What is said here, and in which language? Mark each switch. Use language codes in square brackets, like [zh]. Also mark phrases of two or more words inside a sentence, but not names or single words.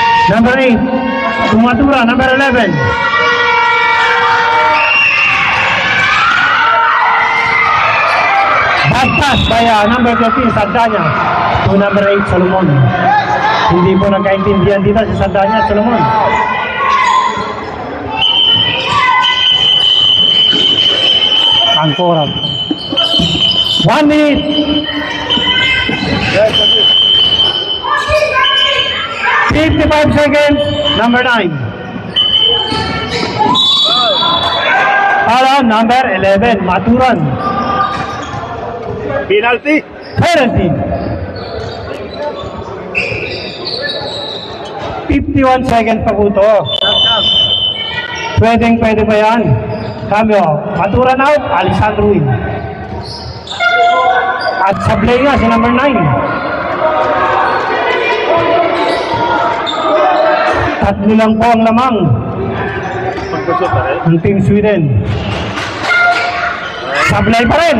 [en] Number 8, Tumatura, number 11. Bad pass by number 13, Sardanya, to number 8, Solomon. [tl] Hindi po nagkaintindihan dito si Sardanya at Solomon. Angkoran. [en] 1 minute. Yes, that's it. 55 seconds, number 9. [tl] Para number 11, Maturan. [en] Penalty. [tl] Penalty. 51 seconds pa po ito. Pwede pa yan. [it] Cambio. [en] Maturan out, Alessandro in. [tl] At sablay nga si number 9. Tatlo lang po ang lamang ng Team Sweden. Sablay pa rin.